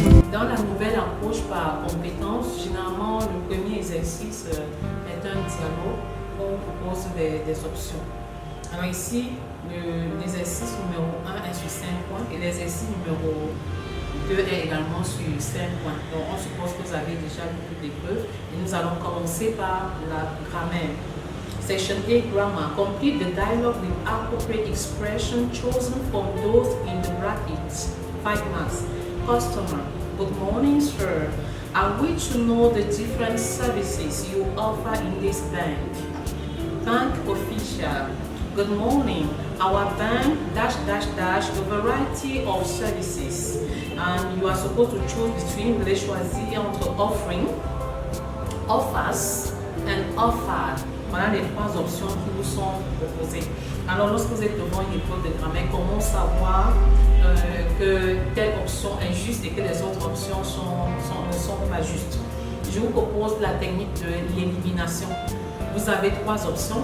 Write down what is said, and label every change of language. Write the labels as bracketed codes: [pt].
[fr] Dans la nouvelle approche par compétence, généralement, le premier exercice est un dialogue où on propose des options. Alors ici, l'exercice numéro 1 est sur 5 points et l'exercice numéro 2 est également sur 5 points. Donc on suppose que vous avez déjà lu toutes les preuves et nous allons commencer par la grammaire. [en] Section A, grammar. Complete the dialogue with appropriate expression chosen from those in the brackets. 5 marks. Customer. Good morning, sir. I wish to know the different services you offer in this bank. Bank official. Good morning. Our bank a variety of services. And you are supposed to choose between, [fr] vous devez choisir entre [en] offering, offers and offered. [fr] Voilà les 3 options qui vous sont proposées. Alors lorsque vous êtes devant une épreuve de grammaire, comment savoir que telle option est juste et que les autres options ne sont pas justes? Je vous propose la technique de l'élimination. Vous avez 3 options.